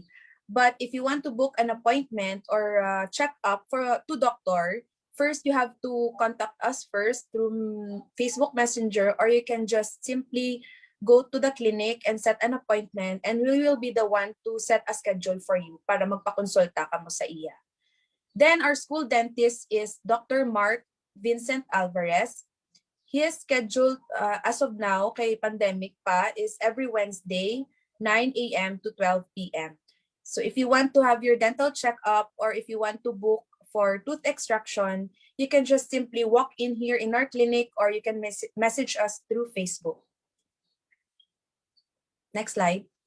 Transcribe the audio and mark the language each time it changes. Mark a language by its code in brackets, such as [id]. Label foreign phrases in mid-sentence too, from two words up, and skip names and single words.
[en] But if you want to book an appointment or check up to doctor, first you have to contact us first through Facebook Messenger, or you can just simply go to the clinic and set an appointment, and we will be the one to set a schedule for you [hil] para magpakonsulta ka mo sa iya. [en] Then our school dentist is Dr. Mark Vincent Alvarez. His schedule as of now, [hil] kay pandemic pa, [en] is every Wednesday, 9 a.m. to 12 p.m. So if you want to have your dental checkup or if you want to book for tooth extraction, you can just simply walk in here in our clinic or you can message us through Facebook. Next slide.